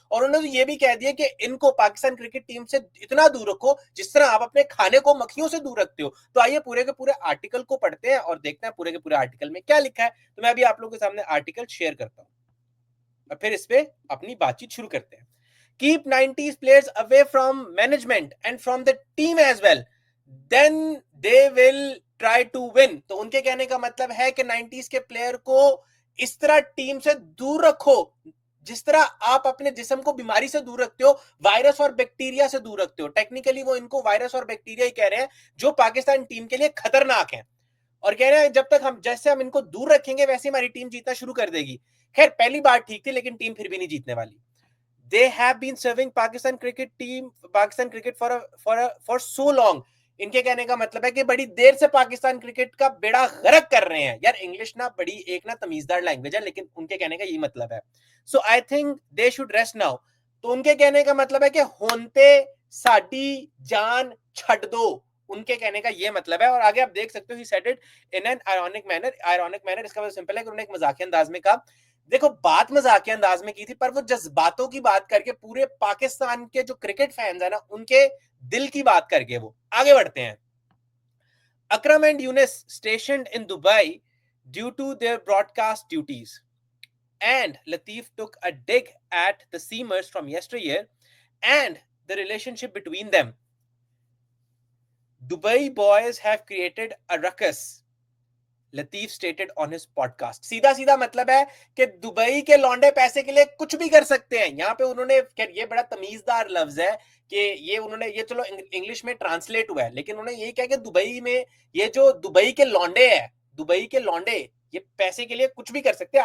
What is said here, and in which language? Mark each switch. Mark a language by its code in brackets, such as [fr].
[hi] और उन्होंने तो ये भी कह दिया कि इनको पाकिस्तान क्रिकेट टीम से इतना दूर रखो जिस तरह आप अपने खाने को मक्खियों से दूर रखते हो। तो आइए पूरे के पूरे आर्टिकल को पढ़ते हैं और देखते हैं पूरे के पूरे आर्टिकल में क्या लिखा है। तो मैं अभी आप लोगों के सामने आर्टिकल शेयर करता हूँ और फिर इस पे अपनी बातचीत शुरू करते हैं। [en] Keep 90s players away from management and from the team as well. Then they will try to win. [hi] तो उनके कहने का मतलब है कि 90s के प्लेयर को इस तरह टीम से दूर रखो जिस तरह आप अपने जिस्म को बीमारी से दूर रखते हो, वायरस और बैक्टीरिया से दूर रखते हो। टेक्निकली वो इनको वायरस और बैक्टीरिया ही कह रहे हैं जो पाकिस्तान टीम के लिए खतरनाक है। और कह रहे हैं जब तक हम जैसे हम इनको दूर रखेंगे वैसे हमारी टीम जीतना शुरू कर देगी। खैर पहली बार ठीक थी, लेकिन टीम फिर भी नहीं जीतने वाली। [en] They have been serving Pakistan cricket for so long. [hi] इनके कहने का मतलब है कि बड़ी देर से पाकिस्तान क्रिकेट का बेड़ा गर्क कर रहे हैं। यार इंग्लिश ना बड़ी एक ना तमीजदार लैंग्वेज है, लेकिन उनके कहने का यही मतलब है। [en] So I think they should rest now. [hi] तो उनके कहने का मतलब है कि होंते [pa] साडी जान छड़ दो। [hi] उनके कहने का ये मतलब है। और आगे आप देख सकते हो [en] He said it in an ironic manner. [hi] इसका मतलब सिंपल है कि उन्होंने एक मजाकिया अंदाज में कहा। देखो बात मजाकिया अंदाज में की थी, पर वो जज्बातों की बात करके पूरे पाकिस्तान के जो क्रिकेट फैंस है ना उनके दिल की बात करके वो आगे बढ़ते हैं। [en] Akram and Yunus stationed in Dubai due to their broadcast duties. And Latif took a dig at the Seamers from yesteryear and the relationship between them. Dubai boys have created a ruckus, Latif stated on his podcast. [hi] सीधा सीधा मतलब है कि Dubai के लौंडे पैसे के लिए कुछ भी कर सकते हैं। यहाँ पे उन्होंने, ये बड़ा तमीजदार लफ्ज है कि ये उन्होंने, ये चलो इंग्लिश में ट्रांसलेट हुआ है, लेकिन उन्होंने यही कहा कि दुबई में ये जो दुबई के लौंडे है, दुबई के लौंडे ये पैसे के लिए कुछ भी कर सकते हैं।